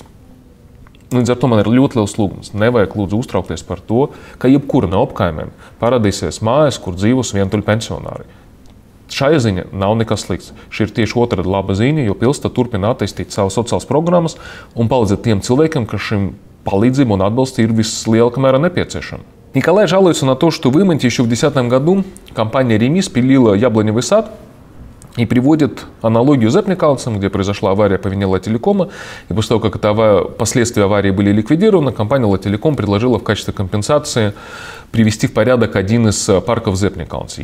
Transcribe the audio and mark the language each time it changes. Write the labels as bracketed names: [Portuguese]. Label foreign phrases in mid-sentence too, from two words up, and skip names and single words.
[Latvian] Līdz ar to man ir ļoti liels lūgums. Nevajag lūdzu uztraukties par to, ka jebkura no apkaimēm parādīsies mājas, kur dzīvos vientuļi pensionāri. Šajā ziņā nav nekas slikts. Šī ir tieši otrādi laba ziņa, jo pilsēta turpina attīstīt savas sociālas programmas un palīdzēt tiem cilvēkiem, kas šim palīdzību un atbalstu ir vislielākā mērā необходима. [Russian] Николай жалуется на то, что в Иманте еще в 2010 году компания «Ремис» пилила яблоневый сад, И приводит аналогию с Зепникалцем, где произошла авария по вине Лателекома. И после того, как последствия аварии были ликвидированы, компания Лателеком предложила в качестве компенсации привести в порядок один из парков Зепникалце.